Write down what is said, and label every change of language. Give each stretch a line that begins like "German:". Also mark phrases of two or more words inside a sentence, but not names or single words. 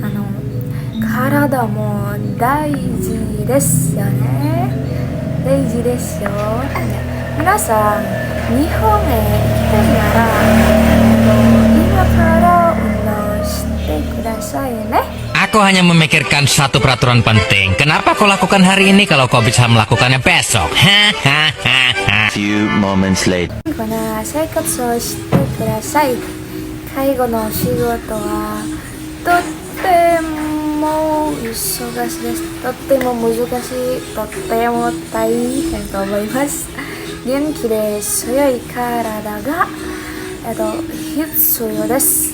Japanese: 体も大事ですよね。大事ですよ。皆さん、日本へ行きたいなら今から運動してくださいね。
Indonesian: Aku hanya memikirkan satu peraturan penting. Kenapa kau lakukan hari ini kalau kau bisa melakukannya besok?
English: Few moments later.
Japanese: 生活をしてください。介護の仕事はとっても忙しいです。とっても難しい。とっても大変と思います。元気で強い体が必要です。